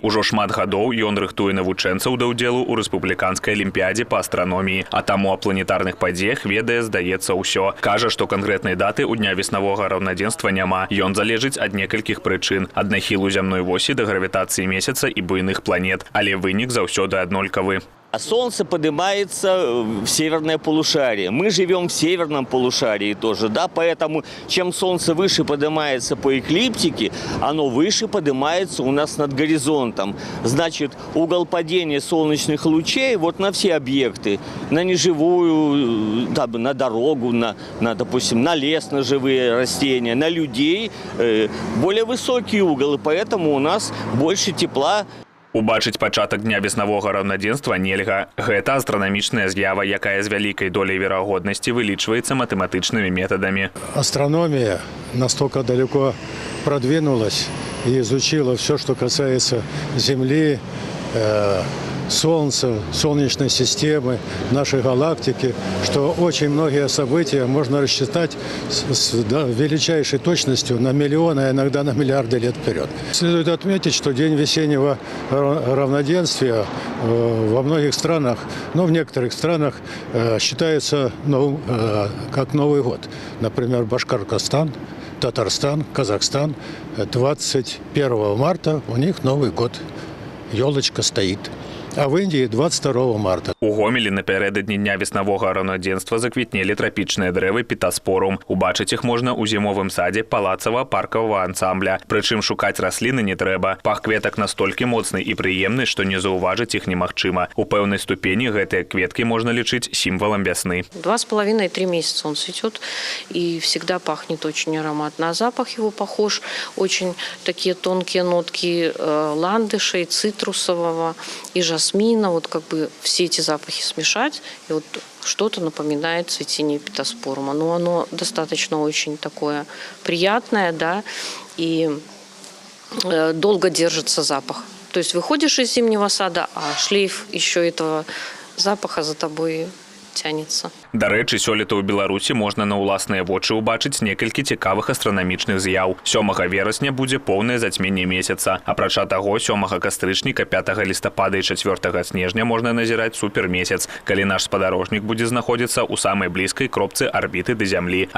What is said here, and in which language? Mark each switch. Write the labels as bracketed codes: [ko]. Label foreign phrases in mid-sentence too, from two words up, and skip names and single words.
[be] Ужо шмат гадоў ён рыхтуе навучэнцаў да ўдзелу ў рэспубліканскай алімпіядзе па астраноміі, а таму о планетарных падзеях ведае, здаецца, ўсё. Кажа, што канкрэтнай даты ў дня веснавога раўнадзенства няма. Ён залежыць ад некалькіх прычын. Ад нахілу зямной восі да гравітацыі месяца і буйных планет, але вынік заўсёды аднолькавы. [ru] А Солнце поднимается в северное полушарие. Мы живем в северном полушарии тоже, да, поэтому чем Солнце выше поднимается по эклиптике, оно выше поднимается у нас над горизонтом. Значит, угол падения солнечных лучей вот на все объекты, на неживую, да, на дорогу, допустим, на лес, на живые растения, на людей, более высокий угол, и поэтому у нас больше тепла. [be] Убачыць пачатак дня веснавога раўнадзенства нельга. Гэта астранамічная з'ява, якая з вялікай доляй верагоднасці вылічваецца матэматычнымі метадамі. [ru] Астрономия настолько далеко продвинулась и изучила все, что касается Земли, Солнца, Солнечной системы, нашей галактики, что очень многие события можно рассчитать с величайшей точностью на миллионы, а иногда на миллиарды лет вперед. Следует отметить, что День весеннего равноденствия во многих странах, но в некоторых странах считается как Новый год. Например, Башкортостан, Татарстан, Казахстан. 21 марта у них Новый год. Ёлочка стоит. А в Індії 22 марта. [be] У Гомелі напярэдадні дня веснавога раўнадзенства заквітнелі трапічныя дрэвы пітаспорум. Убачыць іх можна ў зімовым садзе палацава-паркавага ансамбля. Прычым шукаць расліны не трэба. Пах кветак настолькі моцны і прыемны, што не заўважыць іх немагчыма. У пэўнай ступені гэтыя кветкі можна лічыць сімвалам вясны. [ru] 2,5-3 месяца он цветет и всегда пахнет очень ароматно. А запах его похож, очень такие тонкие нотки ландышей, цитрусового и жасмина. Вот как бы все эти запахи смешать, и вот что-то напоминает цветение пітаспорума. Но оно достаточно очень такое приятное, да, и долго держится запах. То есть выходишь из зимнего сада, а шлейф еще этого запаха за тобой тянется. [be] Дарэчы, сёлета ў Беларусі можна на ўласныя вочы ўбачыць некалькі цікавых астранамічных з'яў. 7 верасня будзе поўнае зацьменне месяца. Апрача таго, 7 кастрычніка, 5 лістапада і 4 снежня можна назіраць супермесяц, калі наш спадарожнік будзе знаходзіцца ў самай блізкай кропцы арбіты да зямлі.